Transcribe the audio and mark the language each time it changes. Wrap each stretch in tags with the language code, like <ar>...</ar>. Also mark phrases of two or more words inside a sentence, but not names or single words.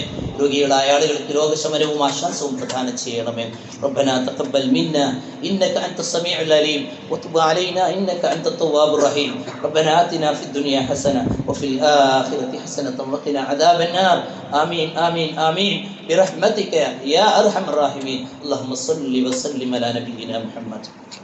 <ml>രോഗികളായ ആളുകൾക്ക് രോഗശമനവും ആശ്വാസവും പ്രദാനം ചെയ്യണമേ.</ml> <ar>ربنا تقبل منا إنك أنت السميع العليم وتب علينا إنك أنت التواب الرحيم. ربنا آتنا في الدنيا حسنة وفي الآخرة حسنة وقنا عذاب النار. آمين آمين آمين برحمتك يا أرحم الراحمين. اللهم صل وسلم على نبينا محمد.</ar>